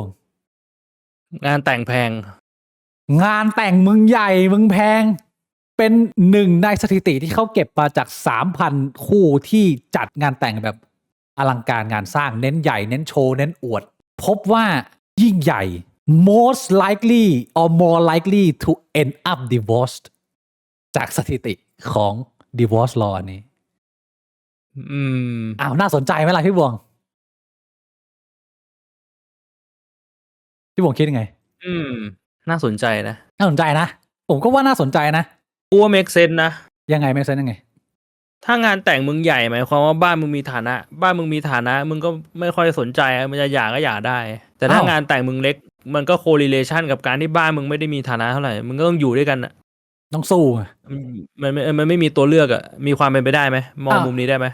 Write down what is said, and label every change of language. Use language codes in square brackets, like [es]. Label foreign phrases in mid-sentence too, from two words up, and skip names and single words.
[th] งานแต่งแพง งานแต่งมึงใหญ่มึงแพงเป็นหนึ่งในสถิติที่เขาเก็บมาจาก 3,000 คู่ที่จัดงานแต่งแบบอลังการงานสร้างเน้นใหญ่เน้นโชว์เน้นอวดพบว่ายิ่งใหญ่ [en] most likely or more likely to end up divorced [th] จากสถิติของ [en] divorce law [th] นี้น่าสนใจไหมล่ะพี่บวงคิดยังไง น่าสนใจนะ ผมก็ว่าน่าสนใจนะ กูว่า [en] make sense [th] นะ ยังไง [en] make sense [th] ยังไง ถ้างานแต่งมึงใหญ่หมายความว่าบ้านมึงมีฐานะมึงก็ไม่ค่อยสนใจมันจะหย่าก็หย่าได้แต่ถ้างานแต่งมึงเล็กมันก็ correlation กับการที่บ้านมึงไม่ได้มีฐานะเท่าไหร่มึงก็ต้องอยู่ด้วยกันอ่ะ ต้องสู้ มันไม่มีตัวเลือกอ่ะมีความเป็นไปได้ไหมมองมุมนี้ได้ไหม